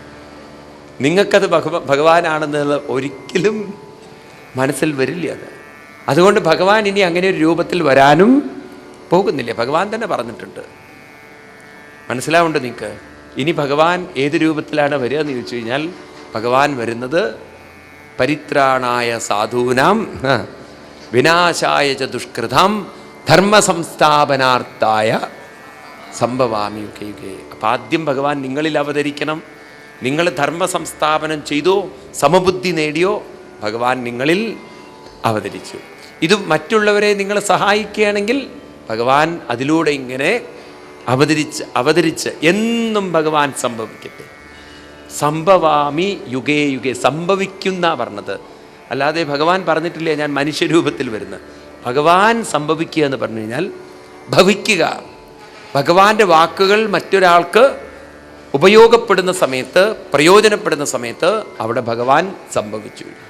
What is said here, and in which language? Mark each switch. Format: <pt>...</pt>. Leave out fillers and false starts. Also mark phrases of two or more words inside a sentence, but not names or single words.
<ml>നിങ്ങൾക്കത് ഭഗവാനാണെന്നുള്ള ഒരിക്കലും മനസ്സിൽ വരില്ല. അതുകൊണ്ട് ഭഗവാൻ ഇനി അങ്ങനെ ഒരു രൂപത്തിൽ വരാനും പോകുന്നില്ല. ഭഗവാൻ തന്നെ പറഞ്ഞിട്ടുണ്ട്. മനസ്സിലാവുണ്ട് നിങ്ങൾക്ക്? ഇനി ഭഗവാൻ ഏത് രൂപത്തിലാണ് വരിക എന്ന് ചോദിച്ചു കഴിഞ്ഞാൽ ഭഗവാൻ വരുന്നത്</ml> <sa>പരിത്രാണായ സാധൂനാം വിനാശായ ച ദുഷ്കൃതാം ധർമ്മ സംസ്ഥാപനാർത്ഥായ സംഭവാമി യുഗേ യുഗേ.</sa> <ml>അപ്പം ആദ്യം ഭഗവാൻ നിങ്ങളിൽ അവതരിക്കണം. നിങ്ങൾ ധർമ്മ സംസ്ഥാപനം ചെയ്തോ, സമബുദ്ധി നേടിയോ, ഭഗവാൻ നിങ്ങളിൽ അവതരിച്ചു. ഇത് മറ്റുള്ളവരെ നിങ്ങൾ സഹായിക്കുകയാണെങ്കിൽ ഭഗവാൻ അതിലൂടെ ഇങ്ങനെ അവതരിച്ച് എന്നും ഭഗവാൻ സംഭവിക്കട്ടെ.</ml> <sa>സംഭവാമി യുഗേ യുഗേ.</sa> <ml>സംഭവിക്കുന്ന പറഞ്ഞത്, അല്ലാതെ ഭഗവാൻ പറഞ്ഞിട്ടില്ലേ ഞാൻ മനുഷ്യരൂപത്തിൽ വരുന്നത്. ഭഗവാൻ സംഭവിക്കുക എന്ന് പറഞ്ഞു കഴിഞ്ഞാൽ ഭവിക്കുക. ഭഗവാന്റെ വാക്കുകൾ മറ്റൊരാൾക്ക് ഉപയോഗപ്പെടുന്ന സമയത്ത്, പ്രയോജനപ്പെടുന്ന സമയത്ത് അവിടെ ഭഗവാൻ സംഭവിച്ചു.</ml>